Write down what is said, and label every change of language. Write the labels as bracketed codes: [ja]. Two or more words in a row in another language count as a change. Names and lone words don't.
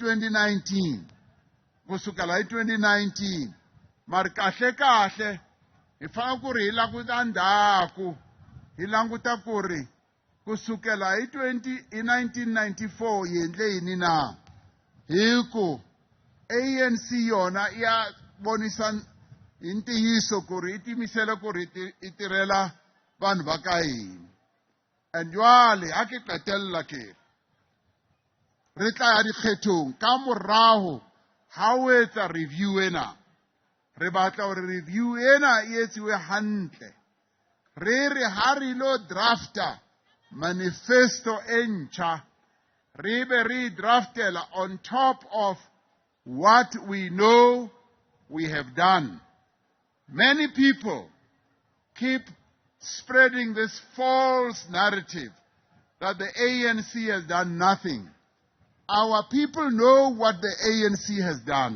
[ts] 2019 kusukela hi 2019 mari kahle hi fanele ku ri hi languta ndzhaku hi languta ku ri kusukela hi 1994 hi endle yini na hi ku ANC yona ya vonisa hi ntiyiso ku ri i timisele ku ri i tirhela vanhu va ka hina and [st] jwale ha ke qetella ke re tla ya dikgethong ka morago ha o etsa review ena re batla hore review ena e etsiwe hantle re ha re lo drafta manifesto e ntjha re be re draftela [en] on top of what we know we have done. Many people keep spreading this false narrative that the ANC has done nothing. Our people know what the ANC has done.